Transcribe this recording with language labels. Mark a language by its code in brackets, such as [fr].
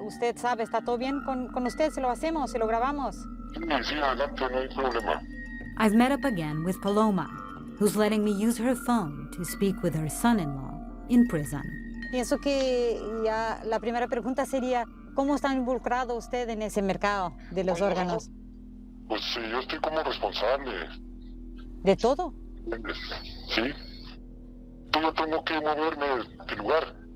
[es] Usted sabe, ¿está todo bien con usted? ¿Se lo hacemos? ¿Se lo grabamos? Sí, adelante, no hay problema. [en] I've met up again with Paloma, who's letting me use her phone to speak with her son-in-law in prison. [es] Pienso que ya la primera pregunta sería, ¿cómo está involucrado usted en ese mercado de los órganos? Pues sí, yo estoy como responsable. ¿De todo? Sí. Yo tengo que moverme de lugar.